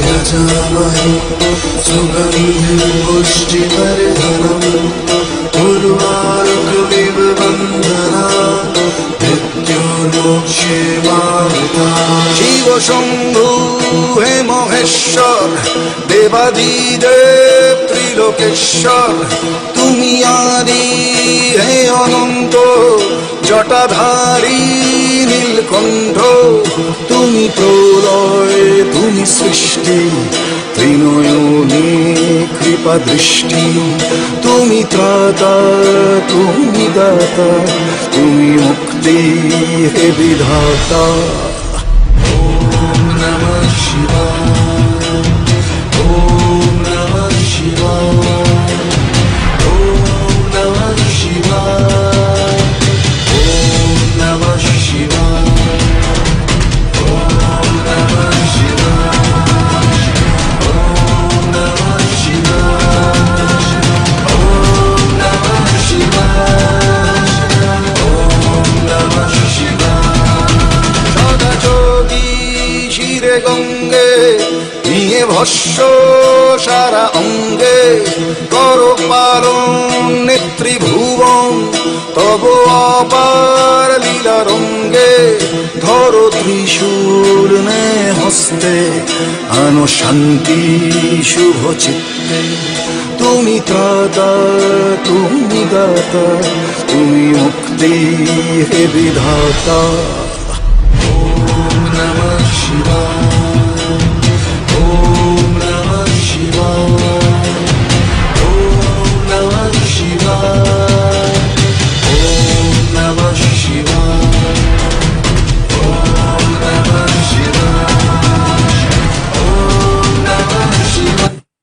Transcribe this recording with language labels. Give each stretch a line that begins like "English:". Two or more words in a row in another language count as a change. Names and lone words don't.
Sanskrit: पचामहे सुगन्धिं पुष्टिवर्धनम् उर्वारुकमिव बन्धनात् मृत्युर्मोक्षे मामृता शिव शम्भु हे महेश्वर देवादिदेव
Bangla: ত্রিলোকেশ্বর তুমি আদি হে অনন্ত জটাধারী নীলকণ্ঠ তুমি প্রলয় তুমি সৃষ্টি ত্রিনয়নে কৃপা দৃষ্টি তুমি ত্রাতা তুমি দাতা তুমি মুক্তি হে বিধাতা
Sanskrit: ওম নমঃ শিবায় ওম নমঃ শিবায় ওম নমঃ শিবায় ওম নমঃ শিবায় ওম নমঃ শিবায় ওম নমঃ শিবায় ওম নমঃ শিবায় ওম নমঃ শিবায়
Bangla: সদা যোগী শিরে গঙ্গে নিয়ে ভস্য সারা অঙ্গে কর পালন নেত্রীভুবন তব অপার লীলা রঙ্গে ধরো ত্রিশূল নে হস্তে আনো শান্তি শুভ চিত্তে তুমি ত্রাতা তুমি দাতা তুমি মুক্তি হে বিধাতা
Sanskrit: ওম নমঃ শিবায় ওম নমঃ শিবায় ওম নমঃ শিবায় ওম নমঃ শিবায় ওম নমঃ শিবায় ওম নমঃ শিবায়